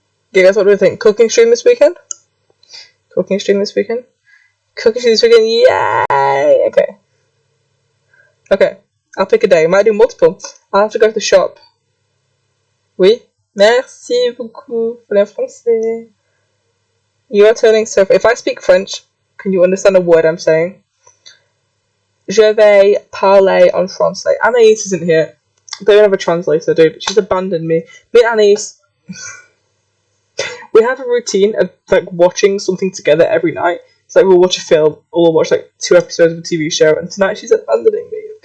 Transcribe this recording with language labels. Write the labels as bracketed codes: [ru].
[en] Okay, guys, what do we think? Cooking stream this weekend? Cooking stream this weekend? Cooking stream this weekend? Yay! Okay. Okay. I'll pick a day. I might do multiple. I'll have to go to the shop. [fr] Oui. Merci beaucoup. Pour le français. [en] You are turning so. If I speak French, can you understand a word I'm saying? [fr] Je vais parler en français. [en] Anaïs isn't here. They don't have a translator, dude. She's abandoned me. Me and Anaïs, we have a routine of like watching something together every night. It's like we'll watch a film or we'll watch like 2 episodes of a TV show, and tonight she's abandoning me.